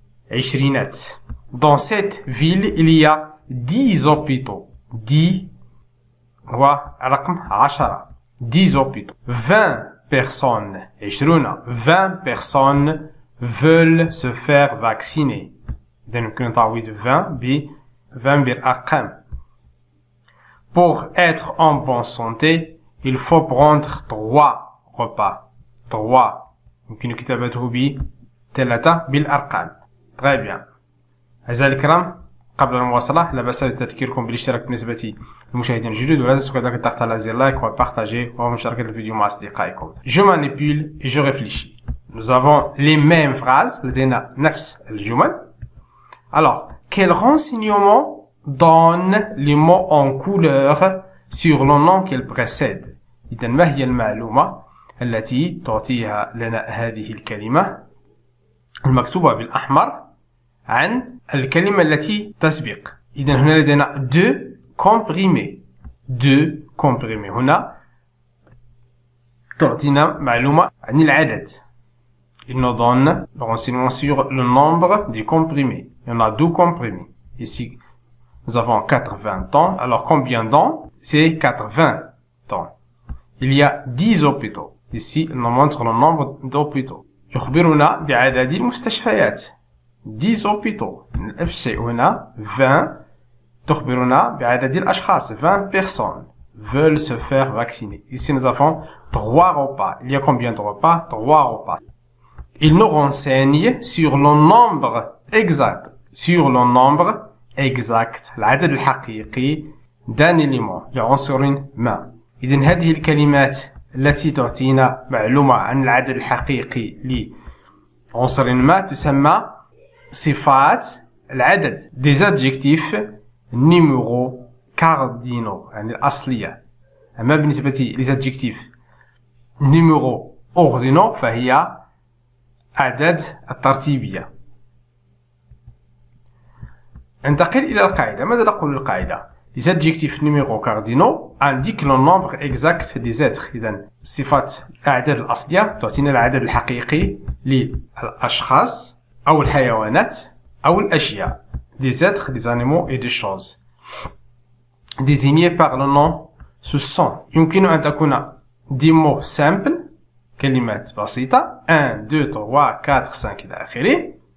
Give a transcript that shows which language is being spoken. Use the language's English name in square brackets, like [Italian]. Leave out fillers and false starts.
[French] 24. Dans cette ville, il y a 10 hôpitaux. [Arabic] 10 هو رقم 10. 10 hôpitaux. [French] 20 personnes. 20 personnes veulent se faire vacciner. [Arabic] إذا يمكن تعويض 20 ب 20 بالأرقام. [French] Pour être en bonne santé, il faut prendre 3 repas. [Arabic] 3. يمكن كتابته ب 3 بالأرقام. [French] Très bien. [Arabic] أعزائي الكرام، قبل المواصلة لا بأس بتذكيركم بالاشتراك بالنسبة للمشاهدين الجدد، ولا تنسوا كذلك الضغط على زر لايك وبارتاجي ومشاركة الفيديو مع أصدقائكم. [French] Je manipule et je réfléchis. Nous avons les mêmes phrases, [Arabic] لدينا نفس الجمل. [French] Alors, quel renseignement donne les mots en couleur sur le nom qu'ils précèdent؟ [Arabic] إذن ما هي المعلومة التي تعطيها لنا هذه الكلمة المكتوبة بالأحمر عن الكلمة التي تسبق؟ إذن هنا لدينا 2 comprimés. [French] 2 comprimés. [Arabic] هنا تعطينا معلومة عن العدد. [French] Il nous donne le renseignement sur le nombre des comprimés. Il y en a 2 comprimés. Ici, nous avons 80 ans. Alors, combien d'ans? C'est 80 ans. Il y a 10 hôpitaux. Ici, il nous montre le nombre d'hôpitaux. [Arabic] يخبرنا بعدد المستشفيات. [French] 10 hôpitaux. [Arabic] نفس الشيء هنا 20 تخبرنا بعدد الأشخاص. [French] 20 personnes veulent se faire vacciner. Ici, nous avons 3 repas. Il y a combien de repas? 3 repas. Il nous renseigne sur le nombre exact. Sur le nombre exact. [Arabic] العدد الحقيقي [French] d'un élément. [Arabic] لعنصر ما. إذن هذه الكلمات التي تعطينا معلومة عن العدد الحقيقي لعنصر ما تسمى صفات العدد. [French] Des adjectifs numéros cardinaux. [Arabic] يعني الأصلية. أما بالنسبة [French] les adjectifs numéros ordinaux [Arabic] فهي أعداد الترتيبية. انتقل إلى القاعدة. ماذا تقول القاعدة؟ [French] Les adjectifs numéros cardinaux indiquent le nombre exact des êtres. [Arabic] إذن صفات الأعداد الأصلية تعطينا العدد الحقيقي للأشخاص أو الحيوانات أو الأشياء. [French] Des êtres, des animaux et des choses. Désignés par le nom, ce sont [Arabic] يمكن أن تكون [French] des mots simples [Arabic] كلمات بسيطة [French] 1 2 3 4 5 [Arabic] إلى آخره.